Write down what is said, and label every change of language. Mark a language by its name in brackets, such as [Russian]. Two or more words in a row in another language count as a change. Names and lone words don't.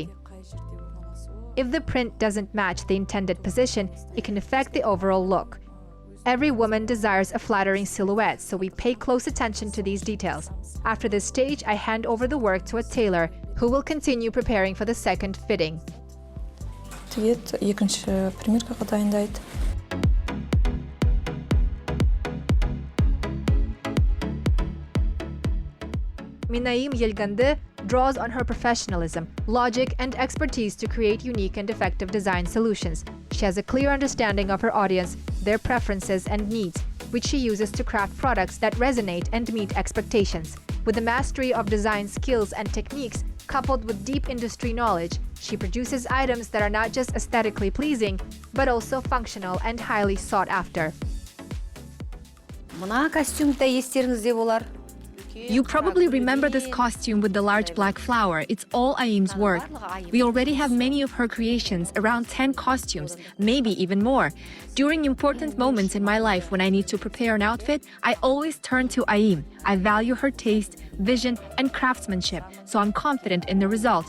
[English] If the print doesn't match the intended position, it can affect the overall look. Every woman desires a flattering silhouette, so we pay close attention to these details. After this stage, I hand over the work to a tailor who will continue preparing for the second fitting. [Kazakh] Екінші примеркаға дайындайды. [English] Minayim Elgondy draws on her professionalism, logic, and expertise to create unique and effective design solutions. She has a clear understanding of her audience, their preferences and needs, which she uses to craft products that resonate and meet expectations. With the mastery of design skills and techniques, coupled with deep industry knowledge, she produces items that are not just aesthetically pleasing, but also functional and highly sought after. [Kazakh] Мына костюмда естеріңізде болар. [English] You probably remember this costume with the large black flower. It's all Ayim's work. We already have many of her creations, around 10 costumes, maybe even more. During important moments in my life when I need to prepare an outfit, I always turn to Ayim. I value her taste, vision, and craftsmanship, so I'm confident in the result.